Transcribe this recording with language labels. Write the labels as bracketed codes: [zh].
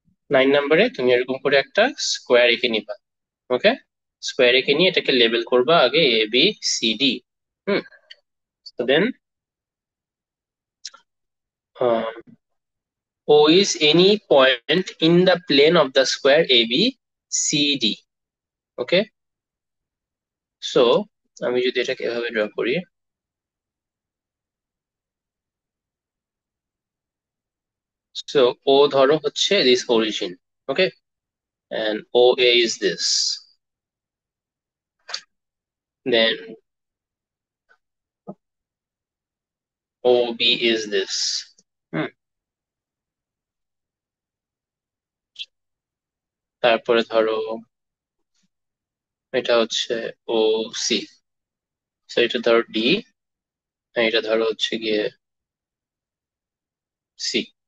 [bn] 9 নম্বরে তুমি এরকম করে একটা স্কোয়ার এঁকে নিবা। ওকে, স্কোয়ার এঁকে নিয়ে এটাকে লেবেল করবা আগে এ বি সি ডি। [en] Hmm, তো then O is any point in the plane of the square ABCD. [bn] Okay, so আমি যদি এটাকে এভাবে ড্র করি, সো ও ধরো হচ্ছে this origin. [en] Okay, and OA is this, then OB is this. [bn] হুম, তারপরে ধরো এটা হচ্ছে ও সি, সো এটা ধরো ডি, এটা ধরো হচ্ছে গিয়ে সি।